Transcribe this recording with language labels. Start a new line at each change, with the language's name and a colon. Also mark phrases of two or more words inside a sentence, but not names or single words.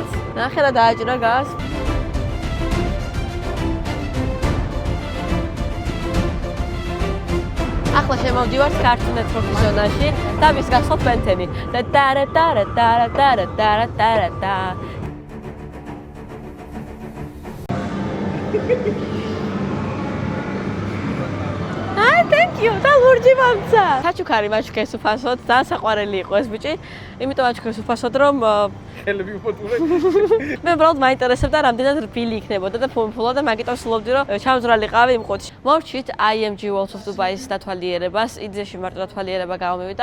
Georgian: ნახე რა დააჭირა გას. ახლა შემოვდივართ Cartoon Network-ის ზონაში და ვის გახსოვთ ბენთენი. და და და და და და და და და. აი,
English: thank you.
Georgian: და ლურჯი მომცა. საჩუქარი მაჩუქეს უფასოდ, ძალიან საყვარელი იყო ეს ბიჭი. იმიტომ მაჩუქეს უფასოდ, რომ ხელები უპოტურე. მე უბრალოდ მაინტერესებდა რამდენად რბილი იქნებოდა და ფუმფულა და მაგიტომ ვსულობდი რომ ჩამძვრალიყავი იმ ყუთში. მოვჩით IMG Walls of Dubai-ის დათვალიერებას, იძეში მარტო დათვალიერება გამომივიდა.